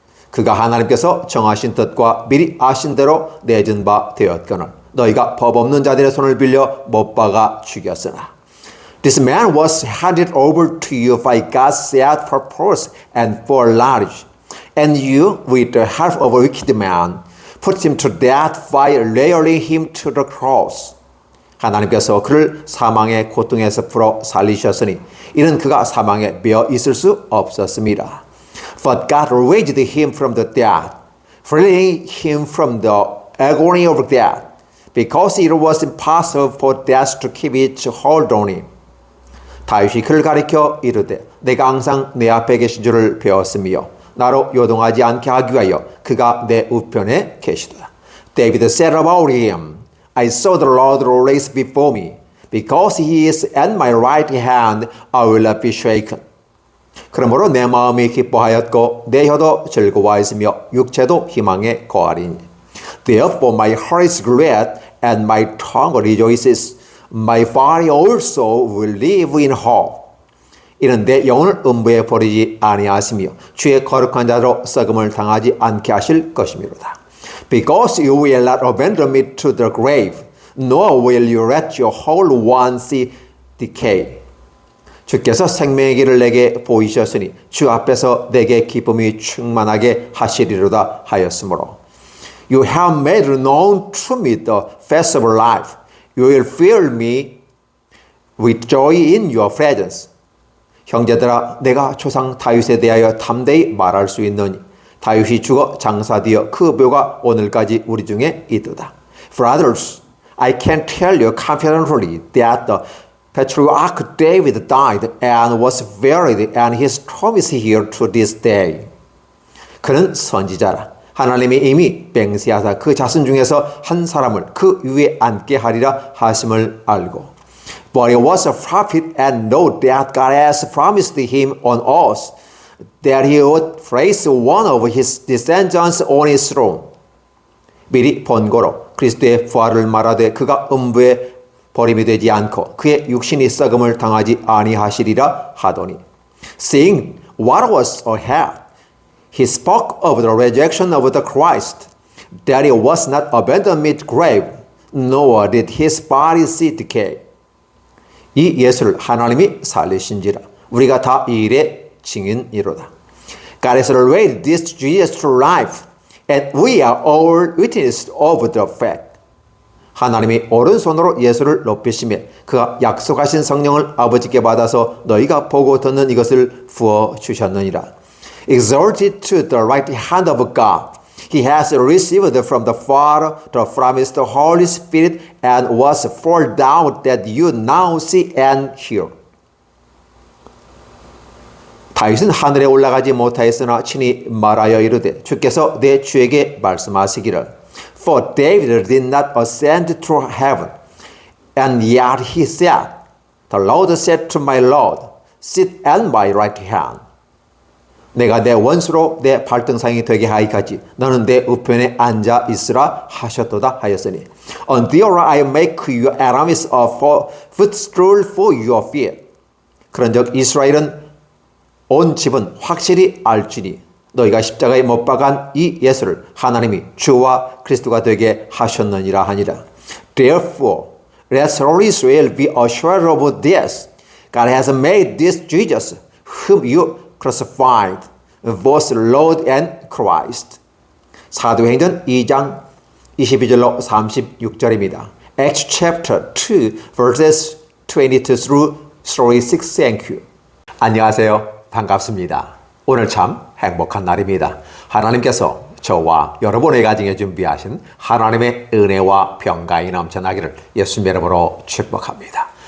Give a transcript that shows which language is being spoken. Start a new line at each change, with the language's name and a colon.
Korean: 그가 하나님께서 정하신 뜻과 미리 아신 대로 내준 바 되었거늘 너희가 법 없는 자들의 손을 빌려 못 박아 죽였으나.
English: This man was handed over to you by God's set purpose and foreknowledge, and you, with the help of a wicked man, put him to death by nailing him to the cross.
Korean: 하나님께서 그를 사망의 고통에서 풀어 살리셨으니 이는 그가 사망에 매어 있을 수 없었습니다.
English: But God raised him from the dead, freeing him from the agony of death, because it was impossible for death to keep its hold on him.
Korean: 다윗이 그를 가리켜 이르되 내가 항상 내 앞에 계신 줄을 배웠으며 나로 요동하지 않게 하기 위하여 그가 내 우편에 계시도다.
English: David said about him, I saw the Lord raise before me. Because he is at my right hand, I will not be shaken.
Korean: 그러므로 내 마음이 기뻐하였고 내 혀도 즐거워하였으며 육체도 희망에 거하리니.
English: Therefore my heart is glad and my tongue rejoices. My body also will live in hope.
Korean: 이는 내 영혼을 음부에 버리지 아니하시며 주의 거룩한 자로 썩음을 당하지 않게 하실 것이미로다.
English: Because you will not abandon me to the grave, nor will you let your whole one see decay.
Korean: 주께서 생명의 길을 내게 보이셨으니 주 앞에서 내게 기쁨이 충만하게 하시리로다 하였으므로.
English: You have made known to me the face of life. You will fill me with joy in your presence.
Korean: 형제들아 내가 조상 다윗에 대하여 담대히 말할 수 있느니 다윗이 죽어 장사되어 그 묘가 오늘까지 우리 중에 있도다.
English: Brothers, I can tell you confidently that the patriarch David died and was buried, and his tomb is here to this day.
Korean: 그는 선지자라. 하나님이 이미 맹세하사 그 자손 중에서 한 사람을 그 위에 앉게 하리라 하심을 알고.
English: But he was a prophet and know that God has promised him on oath that he would place one of his descendants on his throne.
Korean: 미리 본고로 그리스도의 부활을 말하되 그가 음부에 버림이 되지 않고 그의 육신이 썩음을 당하지 아니하시리라 하더니.
English: Seeing what was ahead, he spoke of the resurrection of the Christ, that he was not abandoned mid grave, nor did his body see decay.
Korean: 이 예수를 하나님이 살리신지라 우리가 다 이 일의 증인이로다.
English: God has raised this Jesus to life, and we are all witnesses of the fact.
Korean: 하나님이 오른손으로 예수를 높이시며 그가 약속하신 성령을 아버지께 받아서 너희가 보고 듣는 이것을 부어주셨느니라.
English: Exalted to the right hand of God, He has received from the Father the promised Holy Spirit and was poured out that you now see and hear.
Korean: 다윗은 하늘에 올라가지 못하였으나 친히 말하여 이르되 주께서 내 주에게 말씀하시기를
English: For David did not ascend to heaven, and yet he said, The Lord said to my Lord, Sit at my right hand.
Korean: 내가 내 원수로 내 발등상이 되게 하기까지 너는 내 우편에 앉아 있으라 하셨도다 하였으니
English: Until I make your enemies a footstool for your feet.
Korean: 그런즉 이스라엘은 온 집은 확실히 알지니 너희가 십자가에 못 박은 이 예수를 하나님이 주와 그리스도가 되게 하셨느니라 하니라.
English: Therefore, let all Israel be assured of this. God has made this Jesus, whom you crucified, both Lord and Christ.
Korean: 사도행전 2장 22절로 36절입니다.
English: Acts chapter 2, verses 22 through 36. Thank you.
Korean: 안녕하세요. 반갑습니다. 오늘 참 행복한 날입니다. 하나님께서 저와 여러분의 가정에 준비하신 하나님의 은혜와 평강이 넘쳐나기를 예수님의 이름으로 축복합니다.